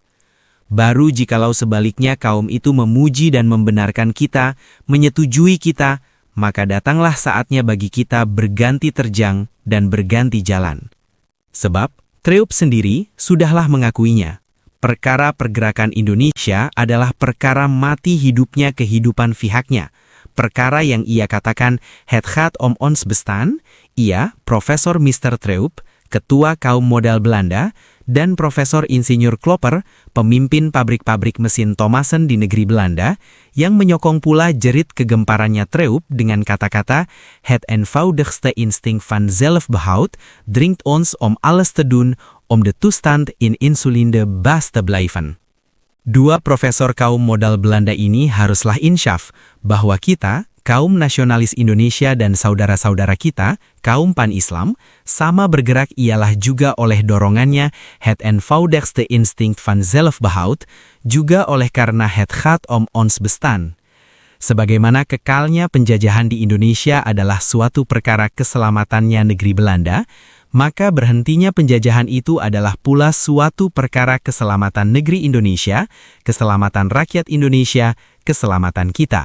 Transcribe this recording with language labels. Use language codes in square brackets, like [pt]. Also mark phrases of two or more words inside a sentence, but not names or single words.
[id] Baru jikalau sebaliknya kaum itu memuji dan membenarkan kita, menyetujui kita, maka datanglah saatnya bagi kita berganti terjang dan berganti jalan. Sebab Treup sendiri sudahlah mengakuinya. Perkara pergerakan Indonesia adalah perkara mati hidupnya kehidupan pihaknya. Perkara yang ia katakan [nl] het gaat om ons bestaan, [id] ia, Profesor Mr. Treup, ketua kaum modal Belanda, dan Profesor Insinyur Klopper, pemimpin pabrik-pabrik mesin Thomassen di negeri Belanda, yang menyokong pula jerit kegemparannya Treup dengan kata-kata [nl] het eenvoudigste instinct van zelfbehoud dringt ons om alles te doen om de toestand in insulinde baas te blijven. [id] Dua profesor kaum modal Belanda ini haruslah insyaf bahwa kita, kaum nasionalis Indonesia dan saudara-saudara kita, kaum pan-Islam, sama bergerak ialah juga oleh dorongannya [nl] het eenvoudigste instinct van zelfbehoud, [id] juga oleh karena [nl] het gaat om ons bestaan. [id] Sebagaimana kekalnya penjajahan di Indonesia adalah suatu perkara keselamatannya negeri Belanda, maka berhentinya penjajahan itu adalah pula suatu perkara keselamatan negeri Indonesia, keselamatan rakyat Indonesia, keselamatan kita.